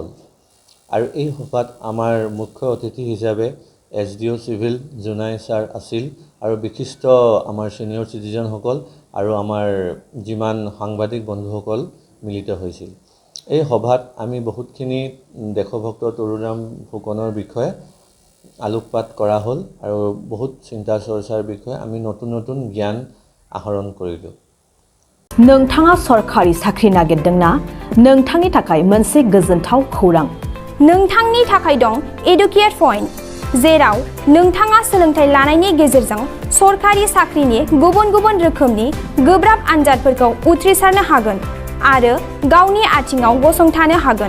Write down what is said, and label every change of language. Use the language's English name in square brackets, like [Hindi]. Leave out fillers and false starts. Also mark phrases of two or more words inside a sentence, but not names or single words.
[Assamese] আৰু এই সভাত আমাৰ মুখ্য অতিথি হিচাপে [English] SDO civil [Assamese] জোনাই ছাৰ আছিল আৰু বিশিষ্ট আমাৰ [English] senior citizens [Assamese] আৰু আমাৰ যিমান সাংবাদিক বন্ধুসকল মিলিত হৈছিল। এই সভাত আমি বহুতখিনি দেশভক্ত তৰুণৰাম ফুকনৰ বিষয়ে আলোকপাত কৰা হ'ল আৰু বহুত চিন্তা চৰ্চাৰ বিষয়ে আমি নতুন নতুন জ্ঞান আহৰণ কৰিলোঁ। [Bodo] नोंथाङा सरखारि साख्रि नागिरदोंना? नोंथांनि थाखाय मोनसे गोजोनथाव खौरां। नोंथांनि थाखाय दं एडुकेट पॉइंट, जेराव नोंथाङा सोलोंथाइ लानायनि गेजेरजों सरखारि साख्रिनि गुबुन गुबुन रोखोमनि गोब्राब आनजादफोरखौ उथ्रिसारनो हागोन आरो गावनि आथिङाव गसंथानो हागोन।